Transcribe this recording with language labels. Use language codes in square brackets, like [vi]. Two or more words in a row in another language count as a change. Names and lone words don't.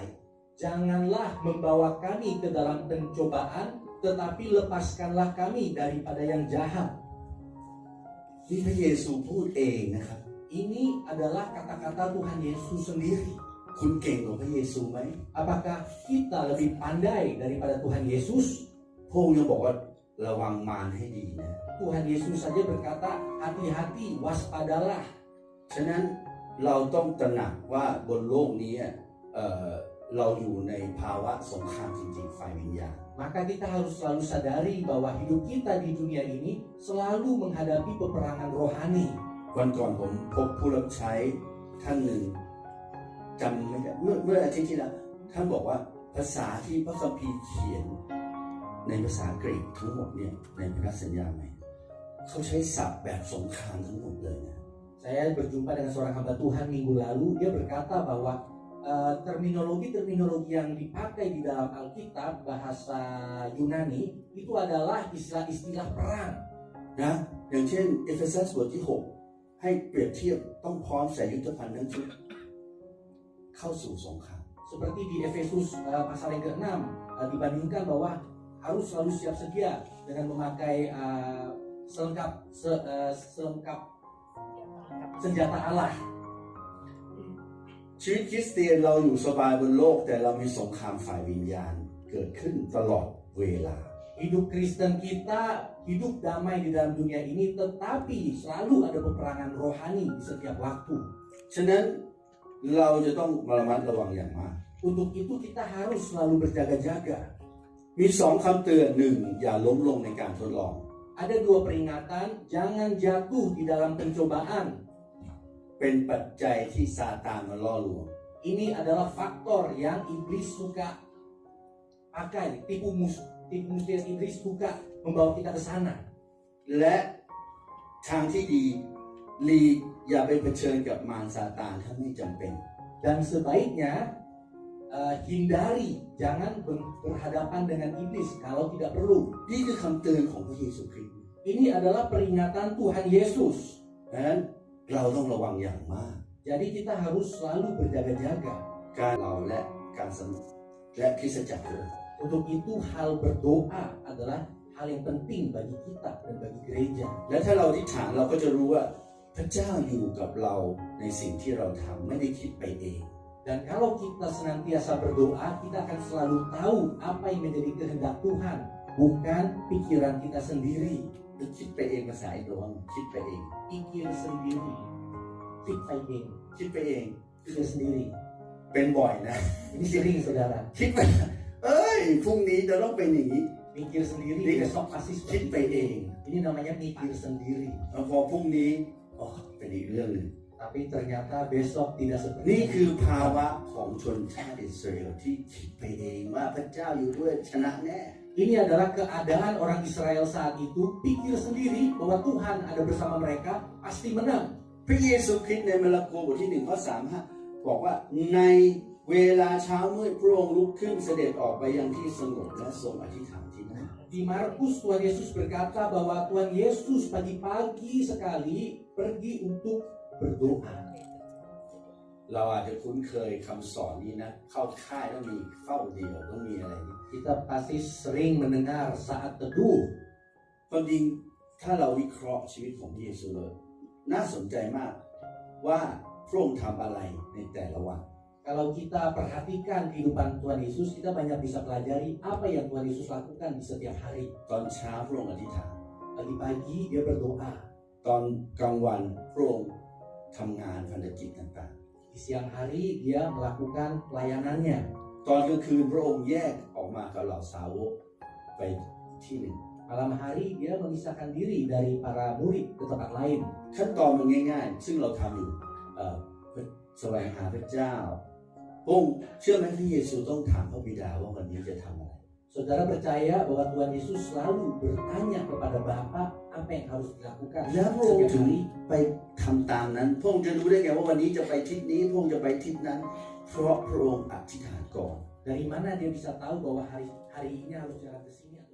[id] Janganlah membawa kami ke dalam pencobaan, tetapi lepaskanlah kami daripada yang jahat. [th] นี่พระเยซูพูดเองนะครับ [id] Ini adalah kata-kata Tuhan Yesus sendiri. [th] คุณเก่งกว่าพระเยซูไหม [id] Apakah kita lebih pandai daripada Tuhan Yesus? [th] พระองค์ยังบอกว่าระวังมารให้ดีนะ [id] Tuhan Yesus saja berkata, hati-hati, waspadalah. [th] ฉะนั้นเราต้องตระหนักว่าบนโลกนี้เราอยู่ในภาวะสงครามจริงๆฝ่ายวิญญาณ [id] Maka kita harus selalu sadari bahwa hidup kita di dunia ini selalu menghadapi peperangan rohani. [th] วันก่อนผมพบผู้รับใช้ท่านหนึ่งจำไม่ได้เมื่ออาทิตย์ที่แล้วท่านบอกว่าภาษาที่พระคัมภีร์เขียนในภาษากรีกทั้งหมดเนี่ยในพันธสัญญาใหม่เขาใช้ศัพท์แบบสงครามทั้งหมดเลยนะ [id] Saya berjumpa dengan seorang hamba Tuhan minggu lalu. Dia berkata bahwa terminologi-terminologi yang dipakai di dalam Alkitab bahasa Yunani itu adalah istilah-istilah perang. [th] นะอย่างเช่นเอเฟซัสบทที่6ให้เปรียบเทียบต้องพร้อมใส่ยุทธภัณฑ์ทั้งชุดเข้าสู่สงคราม [id] Seperti di Efesus pasal yang ke-6 dibandingkan bahwa harus selalu siap sedia dengan memakai selengkap senjata Allah. [th] ชีวิตคริสเตียนเราอยู่สบายบนโลกแต่เรามีสงครามฝ่ายวิญญาณเกิดขึ้นตลอดเวลา [id] Hidup Kristen kita hidup damai di dalam dunia ini, tetapi selalu ada peperangan rohani di setiap waktu. [th] ฉะนั้นเราจะต้องระมัดระวังอย่างมาก [id] Untuk itu kita harus selalu berjaga-jaga. [th] มีสองคำเตือนหนึ่งอย่าล้มลงในการทดลอง [id] Ada dua peringatan, jangan jatuh di dalam pencobaan. [th] เป็นปัจจัยที่ซาตานมาล่อลวง [id] Ini adalah faktor yang iblis suka pakai, tipu muslihat iblis suka membawa kita ke sana. [th] และทางที่ดีหลีกอย่าไปเผชิญกับมารซาตานถ้าไม่จำเป็น [id] Dan sebaiknya hindari, jangan berhadapan dengan iblis kalau tidak perlu. [th] นี่คือคำเตือนของพระเยซูคริสต์ [id] Ini adalah peringatan Tuhan Yesus. [th] ดังนั้นเราต้องระวังอย่างมาก [id] Jadi kita harus selalu berjaga-jaga. [th] การเราและการสนุกและคริสตจักรด้วย [id] Untuk itu hal berdoa adalah hal yang penting bagi kita dan bagi gereja. [th] และถ้าเราอธิษฐานเราก็จะรู้ว่าพระเจ้าอยู่กับเราในสิ่งที่เราทำไม่ได้คิดไปเอง [id] Dan kalau kita senantiasa berdoa, kita akan selalu tahu apa yang menjadi kehendak Tuhan, bukan pikiran kita sendiri. [th] หรือคิดไปเองภาษาอินโดว่าคิดไปเอง [id] Pikir sendiri, fikir [th] คิดไปเอง [id] sendiri. [th] เป็นบ่อยนะ [id] Ini sering saudara. [th] คิดไปเอ้ยพรุ่งนี้จะต้องเป็นอย่างนี้ [id] Mikir sendiri, besok pasti [th] คิด [id] seperti [th] ไปเอง [id] itu. Ini namanya mikir sendiri. [th] แล้วพอพรุ่งนี้อ๋อเป็นอีกเรื่องหนึ่ง [id] Tapi ternyata besok tidak seperti [th] นี่ [id] itu. [th] คือภาวะของชนชาติอิสราเอลที่คิดไปเองว่าพระเจ้าอยู่ด้วยชนะแน่ [id] Ini adalah keadaan orang Israel saat itu, pikir sendiri bahwa Tuhan ada bersama mereka, pasti menang. [th] พระเยซูคริสต์ในมาระโกบทที่1ข้อ35บอกว่าในเวลาเช้ามืดพระองค์ลุกขึ้นเสด็จออกไปยังที่สงบและทรงอธิษฐานที่นั่น [id] Di Markus Tuhan Yesus berkata bahwa Tuhan Yesus pagi-pagi sekali pergi untuk berdoa. [th] เราอาจจะคุ้นเคยคำสอนนี้นะเข้าค่ายต้องมีเฝ้าเดี่ยวต้องมีอะไรนี่ [id] Kita pasti sering mendengar saat teduh. [th] ความจริงถ้าเราวิเคราะห์ชีวิตของพระเยซูเลยน่าสนใจมากว่าพระองค์ทำอะไรในแต่ละวัน [id] Kalau kita perhatikan kehidupan Tuhan Yesus, kita banyak bisa pelajari apa yang Tuhan Yesus lakukan di setiap hari. [th] ตอนเช้าพระองค์อธิษฐาน [id] Pagi-pagi dia berdoa. [th] ตอนกลางวันพระองค์ทำงานพันธกิจต่าง [id] Di siang hari dia melakukan pelayanannya. [th] ๆ ตอนกลางคืนพระองค์แยกออกมากับเหล่าสาวกไปที่หนึ่ง [id] Malam hari dia memisahkan diri dari para murid ke tempat lain. [th] ขั้นตอนมันง่ายๆ ซึ่งเราทำอยู่แสวงหาพระเจ้าพระองค์เชื่อไหมพระเยซูต้องถามพระบิดาว่าวันนี้จะทำอะไร [id] Saudara percaya bahwa Tuhan Yesus selalu bertanya kepada Bapa apa yang harus dilakukan [th] แล้วพระองค์ [id] setiap [th] ถึง [id] hari. [th] ไปทำตามนั้นพระองค์จะรู้ได้ไงว่าวันนี้จะไปทิศนี้พระองค์จะไปทิศนั้น เพราะพระองค์อธิษฐานก่อน [id] Dari mana dia bisa tahu bahwa hari ini harus jalan ke sini?